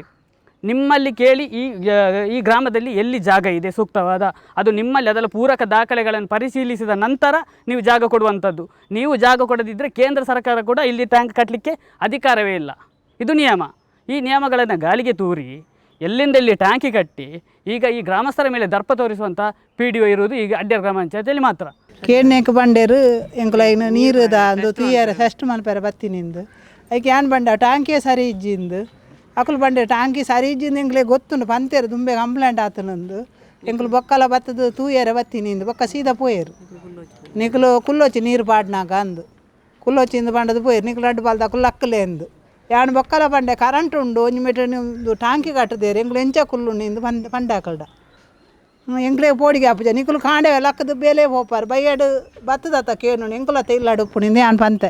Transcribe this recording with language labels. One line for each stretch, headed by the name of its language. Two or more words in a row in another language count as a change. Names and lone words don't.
Kannada: ನಿಮ್ಮಲ್ಲಿ ಕೇಳಿ ಈ ಗ್ರಾಮದಲ್ಲಿ ಎಲ್ಲಿ ಜಾಗ ಇದೆ ಸೂಕ್ತವಾದ, ಅದು ನಿಮ್ಮಲ್ಲಿ ಅದರ ಪೂರಕ ದಾಖಲೆಗಳನ್ನು ಪರಿಶೀಲಿಸಿದ ನಂತರ ನೀವು ಜಾಗ ಕೊಡುವಂಥದ್ದು. ನೀವು ಜಾಗ ಕೊಡದಿದ್ದರೆ ಕೇಂದ್ರ ಸರ್ಕಾರ ಕೂಡ ಇಲ್ಲಿ ಟ್ಯಾಂಕ್ ಕಟ್ಟಲಿಕ್ಕೆ ಅಧಿಕಾರವೇ ಇಲ್ಲ. ಇದು ನಿಯಮ. ಈ ನಿಯಮಗಳನ್ನು ಗಾಳಿಗೆ ತೂರಿ ಎಲ್ಲಿಂದ ಇಲ್ಲಿ ಟ್ಯಾಂಕಿ ಕಟ್ಟಿ ಈಗ ಈ ಗ್ರಾಮಸ್ಥರ ಮೇಲೆ ದರ್ಪ ತೋರಿಸುವಂಥ PDO ಇರುವುದು ಈಗ ಅಡ್ಯಾರ್ ಗ್ರಾಮ ಪಂಚಾಯತಿಯಲ್ಲಿ ಮಾತ್ರ.
Tulu: ಕೇಳ್ನೇಕ ಬಂಡೇರು ಎಂಕುಲೈನ ನೀರುದ ಅಂದು ತೂಯರ ಫಸ್ಟ್ ಮನ್ಪೆರ ಬತ್ತಿನಿಂದು ಅದಕ್ಕೆ ಏನ್ ಬಂಡ ಟ್ಯಾಂಕಿ ಸರಿ ಇಜ್ಜಿಂದು ಅಕುಲು ಬಂಡೆ ಟ್ಯಾಂಕಿ ಸರಿ ಇಜ್ಜಿಂದು ಎಂಕ್ಲೆ ಗೊತ್ತುಂಡು ಪಂತೇರು ದುಂಬೆ ಕಂಪ್ಲೇಂಟ್ ಆತನಂದು ಎಂಕುಲು ಬೊಕ್ಕಲ ಬತ್ತದು ತೂಯರ ಬತ್ತಿನಿಂದು ಬೊಕ್ಕ ಸೀದಾ ಪೋಯರು ನಿಕುಲು ಕುಲ್ಲೊಚ್ಚಿ ನೀರು ಪಾಡ್ನಾಗ ಅಂದು ಕುಲ್ಲೊಚ್ಚಿಂದು ಬಂಡದು ಪೋಯರು ನಿಕುಲು ಅಡ್ಡು ಬಾಲ್ದ ಕುಲ್ಲು ಅಕ್ಕಲೆ ಅಂದು ಯಾನ್ ಬೊಕ್ಕಲ ಬಂಡೆ ಕರೆಂಟ್ ಉಂಡು ಒಂಜಿ ಮೀಟರ್ ನಿಮ್ದು ಟ್ಯಾಂಕಿ ಕಟ್ಟದೇರು ಎಂಕ್ಲು ಎಂಚ ಕುಲ್ಲು ನಿಂದು ಪಂಡಾಕಲ್ಡ ಎಂಕ್ಲೆ ಪೋಡಿಗೆ ಆಪುಜ ನಿಕುಲು ಕಾಂಡೆ ಲಕ್ಕದು ಬೇಲೆ ಹೋಪಾರು ಬೈಯಡು ಬತ್ತದತ್ತ ಕೇನು ಎಂಕುಲತ್ತ ಇಲ್ಲ ಅಡುಪ್ಪು ನಿಂದೆ ಯಾನ್ ಪಂತೆ